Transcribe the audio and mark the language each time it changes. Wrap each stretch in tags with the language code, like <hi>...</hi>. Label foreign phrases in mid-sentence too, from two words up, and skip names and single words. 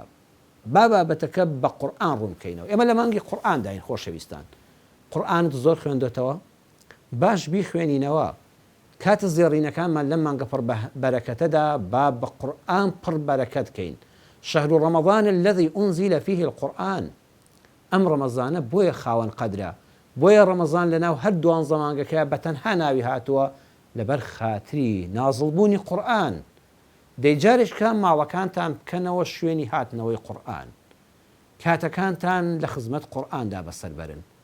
<ckb>با بابەتەکە بە قورئان ڕوونکەینەوە. ئێمە لە مانگی قورئان داین خۆشەویستان. قورئانت زۆر خوێندوێتەوە؟ باش بیخوێنینەوە. کاتە زێڕینەکانمان لەم مانگە پڕ بەرەکەتەدا با بە قورئان پڕ بەرەکەت کەین.</ckb> <ar>شەهر رەمەضان الذي أنزل فيه القرآن.</ar> <ckb>ئەم ڕەمەزانە بۆیە خاوەن قەدرە، بۆیە ڕەمەزان لەناو هەر 12 مانگەکە بەتەنها ناوی هاتووە لەبەر خاتری نازڵبوونی قورئان. دەیجارێک کە ماڵەکانتان بکەنەوە شوێنی هاتنەوەی قورئان، کاتەکانتان لە خزمەت قورئاندا بەسەربەرن.</ckb>